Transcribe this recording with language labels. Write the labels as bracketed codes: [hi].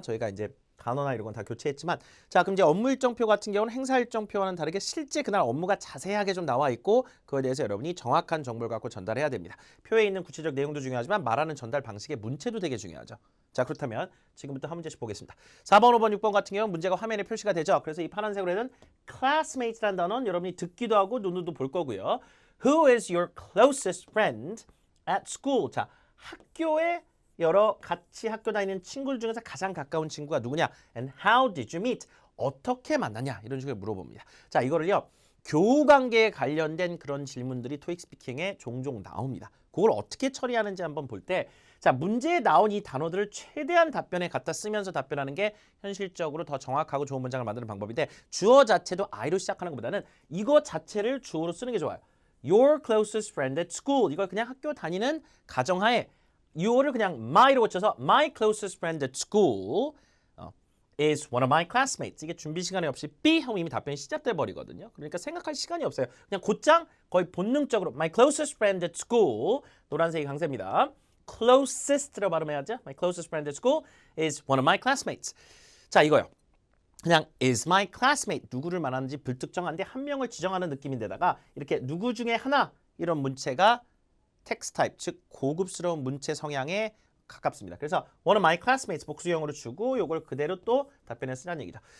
[ko] 저희가 이제 단어나 이런 건 다 교체했지만 자, 그럼 이제 업무 일정표 같은 경우는 행사 일정표와는 다르게 실제 그날 업무가 자세하게 좀 나와 있고 그거에 대해서 여러분이 정확한 정보를 갖고 전달해야 됩니다. 표에 있는 구체적 내용도 중요하지만 말하는 전달 방식의 문체도 되게 중요하죠. 자, 그렇다면 지금부터 한 문제씩 보겠습니다. 4번, 5번, 6번 같은 경우는 문제가 화면에 표시가 되죠. 그래서 이 파란색으로 해둔 classmates라는 단어는 여러분이 듣기도 하고 눈으로도 볼 거고요. [en] Who is your closest friend at school? [ko] 자, 학교에 여러 같이 학교 다니는 친구들 중에서 가장 가까운 친구가 누구냐? [en] And how did you meet? [ko] 어떻게 만났냐? 이런 식으로 물어봅니다. 자, 이거를요. 교우 관계에 관련된 그런 질문들이 토익 스피킹에 종종 나옵니다. 그걸 어떻게 처리하는지 한번 볼 때 자, 문제에 나온 이 단어들을 최대한 답변에 갖다 쓰면서 답변하는 게 현실적으로 더 정확하고 좋은 문장을 만드는 방법인데 주어 자체도 I로 시작하는 것보다는 이거 자체를 주어로 쓰는 게 좋아요. [en] Your closest friend at school. [ko] 이걸 그냥 학교 다니는 가정하에 your를 그냥 my로 고쳐서 [en] my closest friend at school is one of my classmates. [ko] 이게 준비 시간이 없이 B 하면 이미 답변이 시작돼 버리거든요. 그러니까 생각할 시간이 없어요. 그냥 곧장 거의 본능적으로 [en] my closest friend at school [ko] 노란색이 강세입니다. closest로 발음해야죠. [en] My closest friend at school is one of my classmates. [ko] 자, 이거요. 그냥 [en] is my classmate [ko] 누구를 말하는지 불특정한데 한 명을 지정하는 느낌인데다가 이렇게 누구 중에 하나 이런 문체가 텍스트 타입 즉 고급스러운 문체 성향에 가깝습니다. 그래서 one of my classmates 복수형으로 주고 요걸 그대로 또 답변에 쓰라는 얘기죠.